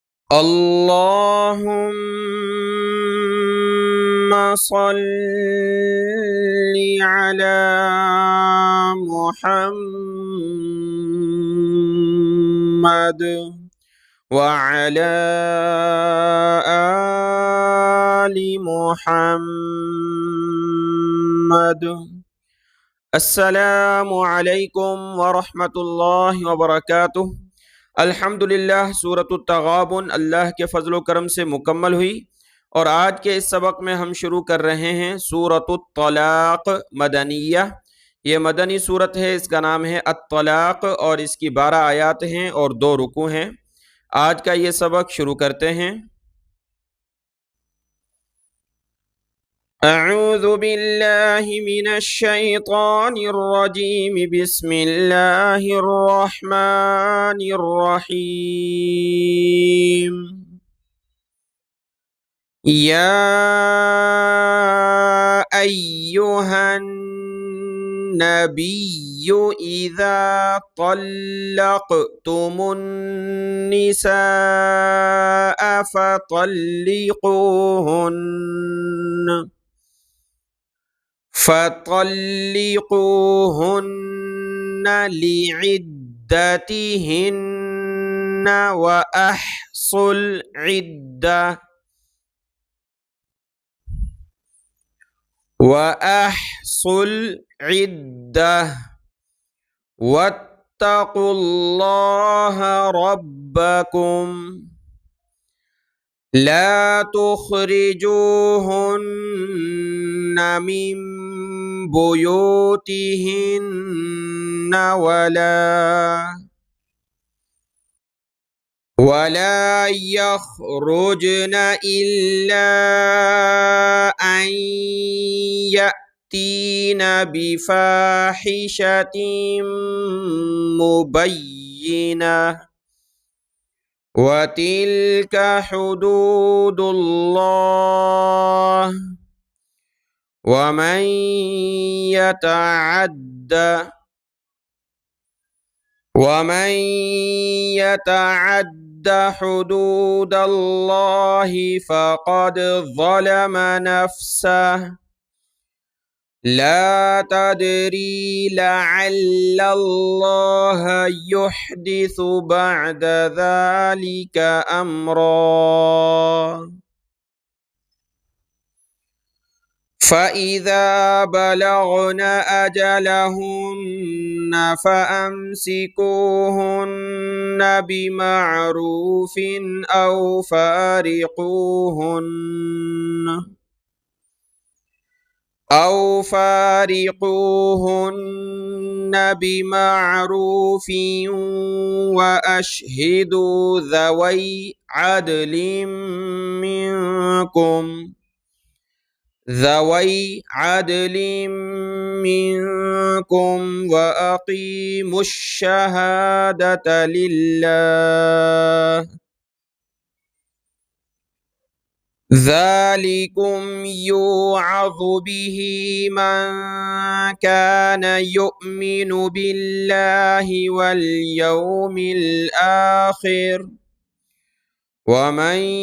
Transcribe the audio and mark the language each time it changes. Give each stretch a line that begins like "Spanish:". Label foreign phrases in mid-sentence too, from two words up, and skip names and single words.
Arabic: اللهم صل على محمد وعلى آل محمد. السلام عليكم ورحمة الله وبركاته.
Hindi: अल्हम्दुलिल्लाह, सूरतुत तगाबुन अल्लाह के फ़ज़्ल व करम से मुकम्मल हुई और आज के इस सबक में हम शुरू कर रहे हैं सूरतुत तलाक़ मदनिया। ये मदनी सूरत है, इसका नाम है अत-तलाक़ और इसकी 12 आयात हैं और 2 रुकू हैं। आज का ये सबक शुरू करते हैं।
Arabic: أعوذ بالله من الشيطان الرجيم بسم الله الرحمن الرحيم. يا أيها النبي إذا طلقتم النساء فطلقوهن لعدتهن وأحصوا العدة واتقوا الله ربكم لا تخرجوهن من بيوتهن ولا يخرجن إلا أن يأتين بفاحشة مبينة وتلك حدود الله ومن يتعد حدود الله فقد ظلم نفسه لا تدري لعل الله يحدث بعد ذلك أمرا. فإذا بلغن أجلهن فأمسكوهن بمعروف أو فارقوهن بمعروف وأشهدوا ذوي عدل منكم وأقيموا الشهادة لله ذلكم يوعظ به من كان يؤمن بالله واليوم الآخر ومن